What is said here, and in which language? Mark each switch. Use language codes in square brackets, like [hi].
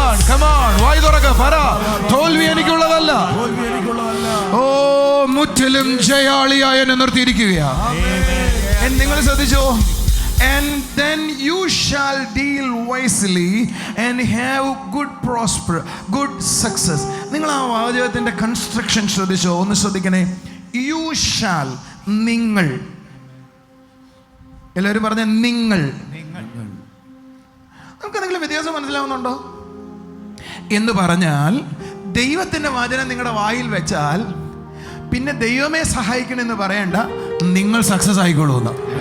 [en] Come on, [ml] വായ് തുറക്ക, പറ, തോൽവി എനിക്കുള്ളതല്ല. ഓ, മുറ്റിലും ജയാളിയായ എന്നെ നിർത്തിയിരിക്കുകയാ. നിങ്ങൾ ശ്രദ്ധിച്ചോ. [en] And then you shall deal wisely and have good success. [ml] നിങ്ങൾ ആ വാചകത്തിന്റെ കൺസ്ട്രക്ഷൻ ശ്രദ്ധിച്ചോ. ഒന്ന് ശ്രദ്ധിക്കണേ. [en] You shall, നിങ്ങൾ. [ml] എല്ലാവരും പറഞ്ഞ നിങ്ങൾ. നമുക്ക് എന്തെങ്കിലും വ്യത്യാസം മനസ്സിലാവുന്നുണ്ടോ എന്ന് പറഞ്ഞാൽ, ദൈവത്തിന്റെ വചനം നിങ്ങളുടെ വായിൽ വെച്ചാൽ പിന്നെ ദൈവമേ സഹായിക്കണമെന്ന് പറയണ്ട, നിങ്ങൾ സക്സസ് ആയിക്കോളൂന്ന്.